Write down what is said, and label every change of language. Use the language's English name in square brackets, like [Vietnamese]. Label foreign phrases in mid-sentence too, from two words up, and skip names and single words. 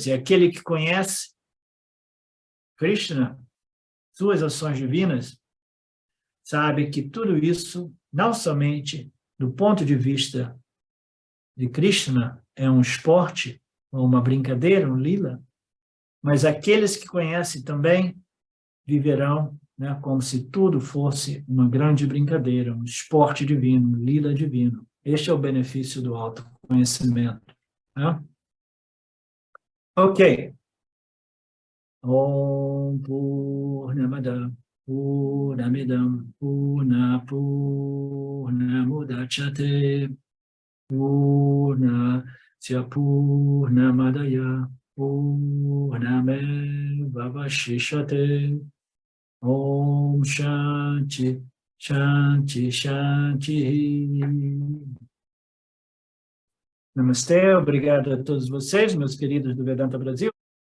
[Portuguese] E aquele que conhece Krishna, suas ações divinas, sabe que tudo isso, não somente do ponto de vista de Krishna, é um esporte, ou uma brincadeira, um lila, mas aqueles que conhecem também viverão, né, como se tudo fosse uma grande brincadeira, um esporte divino, um lila divino. Este é o benefício do autoconhecimento. Né? Ok. [Sanskrit] ॐ पूर्णमदः पूर्णमिदं पूर्णमुदच्यते पूर्णस्य पूर्णमादाय पूर्णमेवावशिष्यते. ॐ शान्तिः शान्तिः शान्तिः. [Portuguese] Namastê, obrigado a todos vocês, meus queridos do Vedanta Brasil.